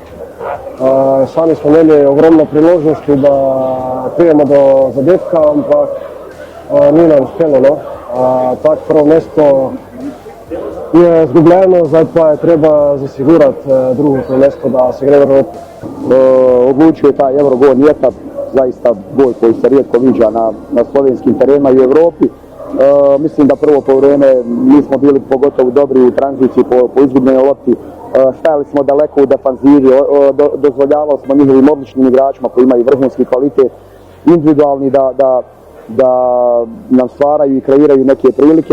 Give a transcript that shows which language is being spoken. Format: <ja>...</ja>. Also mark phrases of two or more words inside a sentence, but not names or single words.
<sl>Sami smo imeli ogromno priložnosti, da prijemo do zadetka, ampak ni nam uspelo. No. Tak prvo mesto je izgubljeno, zdaj pa je treba zasigurati drugo mesto, da se gre v Evropu.</sl> <hr>Odlučio je taj Eurogol Nijeta, zaista gol koji se rijetko viđa na slovenskim terenima i u Europi.</hr> <sr>Mislim da prvo poluvreme nismo bili pogotovo dobri u tranziciji po izgubljenoj lopti. Stajali smo daleko u defanzivi, dozvoljavali smo njihovim odličnim igračima koji imaju vrhunski kvalitet individualni da nam stvaraju i kreiraju neke prilike.</sr>